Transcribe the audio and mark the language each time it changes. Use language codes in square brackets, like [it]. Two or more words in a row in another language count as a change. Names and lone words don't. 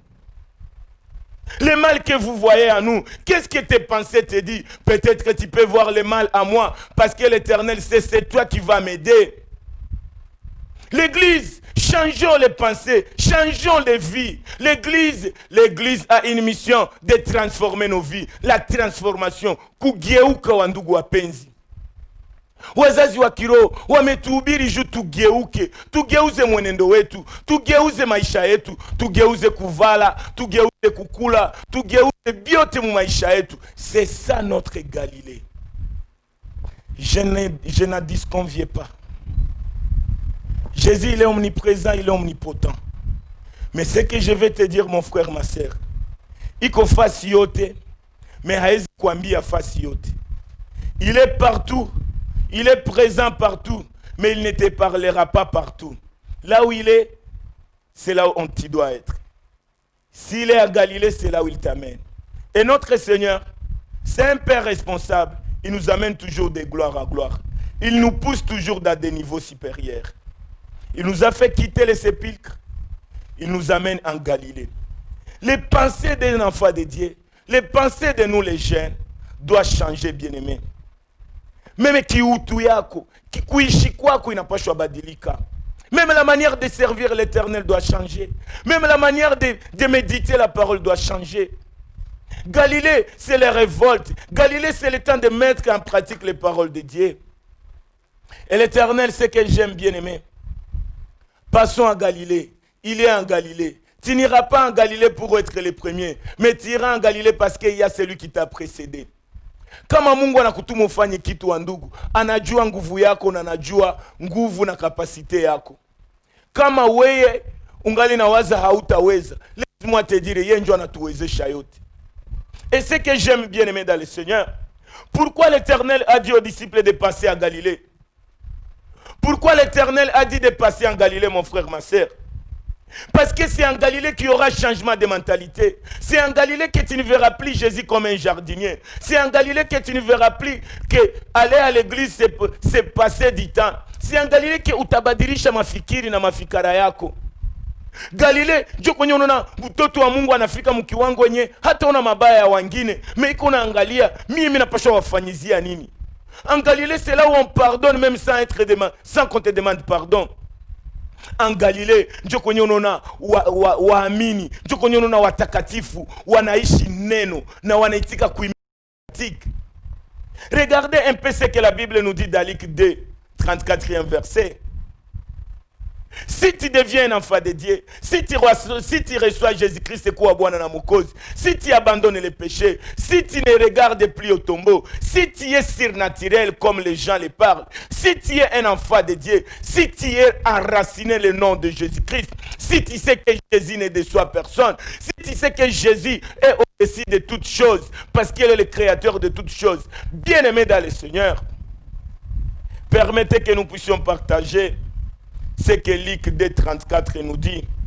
[fr] Le mal que vous voyez à nous, qu'est-ce que tes pensées te disent? Peut-être que tu peux voir le mal à moi, parce que l'Éternel sait, c'est toi qui vas m'aider. L'église, changeons les pensées, changeons les vies. L'église a une mission de transformer nos vies. La transformation. [sw] Kugeuka wa ndugu wapenzi. Wazazi wa kiroho wametuhubiri juu tugeuke, tugeuze mwenendo wetu, tugeuze maisha yetu, tugeuze kuvala, tugeuze kukula, tugeuze biote mu maisha yetu. [fr] C'est ça notre Galilée. Je n'en disconviens pas. Jésus, il est omniprésent, il est omnipotent. Mais ce que je vais te dire, mon frère, ma soeur, [sw] iko fasi yote, mais haezi kuambia fasi yote. [fr] Il est partout, il est présent partout, mais il ne te parlera pas partout. Là où il est, c'est là où on t'y doit être. S'il est à Galilée, c'est là où il t'amène. Et notre Seigneur, c'est un Père responsable. Il nous amène toujours de gloire à gloire. Il nous pousse toujours dans des niveaux supérieurs. Il nous a fait quitter les sépulcres. Il nous amène en Galilée. Les pensées d'un enfant de Dieu, les pensées de nous les jeunes, doivent changer, bien-aimés. [sw] Même kiutu yako, kuishi kwako inapaswa badilika. [fr] Même la manière de servir l'Éternel doit changer. Même la manière de méditer la parole doit changer. Galilée, c'est la révolte. Galilée, c'est le temps de mettre en pratique les paroles de Dieu. Et l'Éternel, c'est que j'aime, bien-aimé. Passons à Galilée. Il est en Galilée. Tu n'iras pas en Galilée pour être le premier, mais tu iras en Galilée parce qu'il y a celui qui t'a précédé. [sw] Kama Mungu anakutuma ufanye kitu wa ndugu, anajua nguvu yako na anajua nguvu na kapasite yako. Kama weye ungali na waza hautaweza, [fr] laisse-moi te dire, [sw] yeye ndio anatuwezesha yote. [fr] Et ce que j'aime, bien aimé dans le Seigneur, pourquoi l'Éternel a dit aux disciples de passer à Galilée? Pourquoi l'Éternel a dit de passer en Galilée, mon frère, ma soeur? Parce que c'est en Galilée qu'il y aura changement de mentalité. C'est en Galilée que tu ne verras plus Jésus comme un jardinier. C'est en Galilée que tu ne verras plus que aller à l'église, c'est passer du temps. C'est en Galilée que [sw] utabadilisha mafikiri na mafikara yako. Galilée, ndio kwenye unaona mtoto wa Mungu anafika mkiwango wenye hata una mabaya ya wengine, mais iko naangalia mimi napaswa wafanyizia nini. [fr] En Galilée, c'est là où on pardonne même sans qu'on te demande pardon. En Galilée, [sw] ndio kwenye unaona waamini, ndio kwenye unaona watakatifu wanaishi neno na wanaitika kuitika. [fr] Regardez un peu ce que la Bible nous dit dans Luc 2, 34e verset. Si tu deviens un enfant de Dieu, si tu reçois Jésus-Christ, c'est quoi [sw] Bwana na Mokozi, [fr] si tu abandonnes les péchés, si tu ne regardes plus au tombeau, si tu es surnaturel comme les gens le parlent, si tu es un enfant de Dieu, si tu es enraciné le nom de Jésus-Christ, si tu sais que Jésus ne déçoit personne, si tu sais que Jésus est au-dessus de toutes choses, parce qu'il est le créateur de toutes choses, bien-aimé dans le Seigneur, permettez que nous puissions partager ce que Luc 2,34 nous dit.